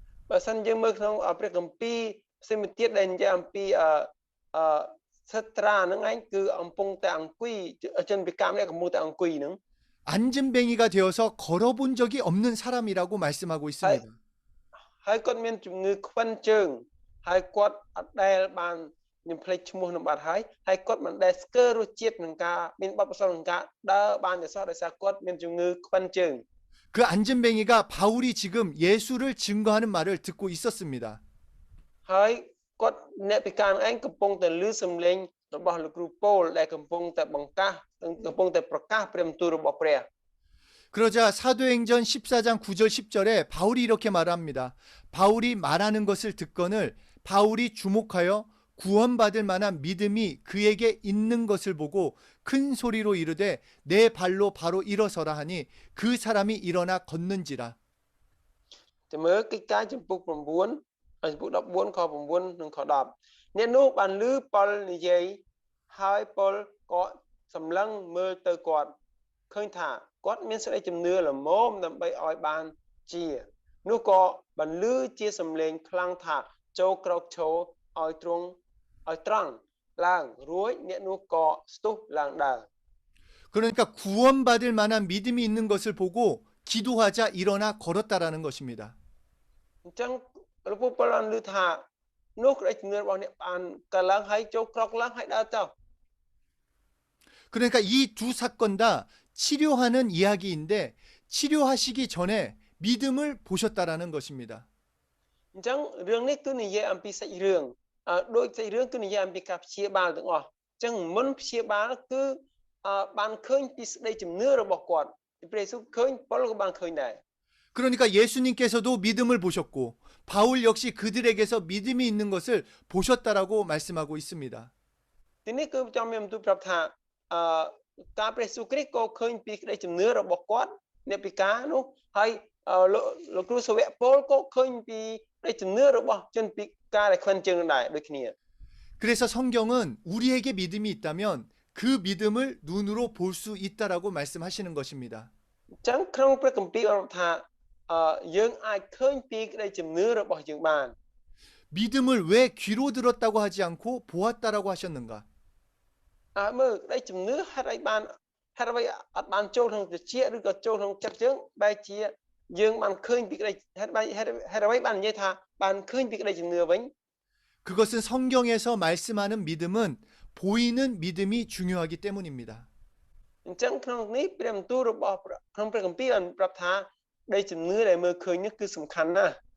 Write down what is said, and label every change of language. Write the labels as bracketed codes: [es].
[km] បើសិនយើងមើលក្នុងព្រះគម្ពីរផ្សេងទៀតដែលនិយាយអំពីសិត្រាហ្នឹងឯងគឺអំពុងតែអង្គុយជនពិការម្នាក់កំពុងតែអង្គុយហ្នឹង [ko] 안진뱅이가 되어서 걸어본 적이 없는 사람이라고 말씀하고 있습니다. [km] ហើយគាត់មានជំងឺខ្វិនជើងហើយគាត់អត់ដែលបានខ្ញុំភ្លេចឈ្មោះនឹងបាត់ហើយគាត់មិនដែលស្គាល់រសជាតិនឹងការមានបទពិសោធន៍នឹងការដើរបានតែសោះដោយសារគាត់មានជំងឺខ្វិនជើង [ko] 그 안진뱅이가 바울이 지금 예수를 증거하는 말을 듣고 있었습니다. [km] ហើយគាត់អ្នកពិការឯងកំពុងតែឮសំឡេងរបស់លោកគ្រូប៉ូលដែលកំពុងតែបង្កាសកំពុងតែប្រកាសព្រះបន្ទូលរបស់ព្រះ [ko] 그러자 사도행전 14장 9절 10절에 바울이 이렇게 말합니다. 바울이 말하는 것을 듣거늘 바울이 주목하여 구원받을 만한 믿음이 그에게 있는 것을 보고 큰 소리로 이르되 내 발로 바로 일어서라 하니 그 사람이 일어나 걷는지라. [km] តែមើលកិច្ចការចំពុក9ចំពុក14ខ9និងខ10អ្នកនោះបានឮប៉ុលនិយាយហើយប៉ុលក៏សម្លឹងមើលទៅគាត់ឃើញថាគាត់មានសេចក្តីជំនឿល្មមដើម្បីឲ្យបានជានោះក៏បានឮជាសំឡេងខ្លាំងថាចូលក្រោកឈរឲ្យត្រង់ឡើងរួចអ្នកនោះក៏ស្ទុះឡើងដើរ [ko] 그러니까 구원받을 만한 믿음이 있는 것을 보고 기도하자 일어나 걸었다라는 것입니다. [km] អញ្ចឹងលោកពូប៉ុលបានឮថានោះក្តីជំនឿរបស់អ្នកបានកើឡើងហើយចូលក្រោកឡើងហើយដើរទៅ [ko] 그러니까 이 두 사건 다 치료하는 이야기인데 치료하시기 전에 믿음을 보셨다라는 것입니다. [km] អញ្ចឹងរឿងនេះគឺនិយាយអំពីសាច់រឿង đôi cái rương cứ niệm bị cặp chia ba ទាំងអស់ចឹងមិនព្យាបាលគឺបានឃើញពីសេចក្តីជំនឿរបស់គាត់ព្រះយេស៊ូវឃើញប៉ុលក៏បានឃើញដែរ [ko] 그러니까 예수님께서도 믿음을 보셨고 바울 역시 그들에게서 믿음이 있는 것을 보셨다라고 말씀하고 있습니다. [km] ទីនេះគឺចង់មានបន្ទូលប្រាប់ថាការព្រះយេស៊ូវគ្រីស្ទក៏ឃើញពីក្តីជំនឿរបស់គាត់អ្នកពិការនោះហើយលោកគ្រូសាវកប៉ូលក៏ឃើញពីក្តីជំនឿរបស់ជនពិការដែលខ្វាន់ជើងដែរដូចគ្នា [ko] 그래서 성경은 우리에게 믿음이 있다면 그 믿음을 눈으로 볼 수 있다라고 말씀하시는 것입니다. [km] អញ្ចឹងក្នុងព្រះគម្ពីរបានថាយើងអាចឃើញពីក្តីជំនឿរបស់យើងបាន [ko] 믿음을 왜 귀로 들었다고 하지 않고 보았다라고 하셨는가? [km] មើលក្តីជំនឿហេតុអីបានហេតុអ្វីអត់បានចូលក្នុងត្រចៀកឬក៏ចូលក្នុងចិត្តយើងបែរជាយើងបានឃើញពីក្តីហេតុអ្វីបាននិយាយថាបានឃើញពីក្តីជំនឿវិញ [ko] 그것은 성경에서 말씀하는 믿음은 보이는 믿음이 중요하기 때문입니다. [km] អញ្ចឹងក្នុងនេះព្រះបន្ទូលរបស់ក្នុងព្រះគម្ពីរបានប្រាប់ថាក្តីជំនឿដែលមើលឃើញនេះគឺសំខាន់ណាស់